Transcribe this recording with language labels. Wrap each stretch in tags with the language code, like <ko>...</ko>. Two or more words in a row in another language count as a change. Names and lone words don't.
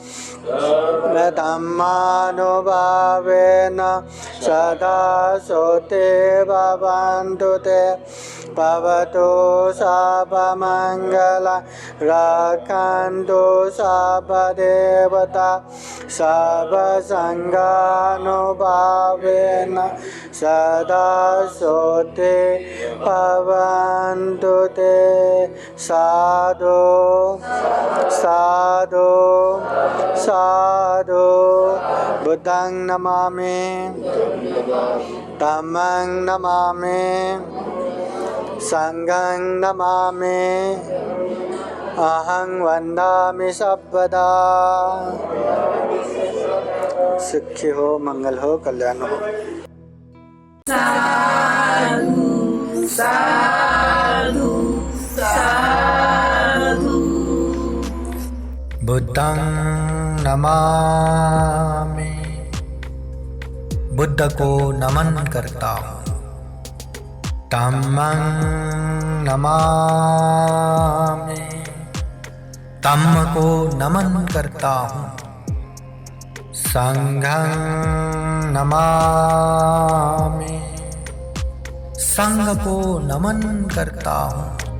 <pi>धम्मानुभावेन सदा सोते भवन्तु ते भवतु सर्वमङ्गल रक्षन्तु सर्वदेवता सर्वसङ्गानुभावेन सदा सोते भवन्तु ते। साधु साधु साधु। बुद्धं नमामि, धम्मं नमामि, संघं नमामि, अहं वन्दामि सर्वदा।</pi> <hi>सुखी हो, मंगल हो, कल्याण हो।</hi> <pi>साधु साधु साधु। बुद्धं नमामि,</pi> <hi>बुद्ध को नमन करता हूँ।</hi> <pi>धम्मं नमामि,</pi> <hi>धम्म को नमन करता हूँ।</hi> <pi>संघं नमामि,</pi> <hi>संघ को नमन करता हूँ।</hi>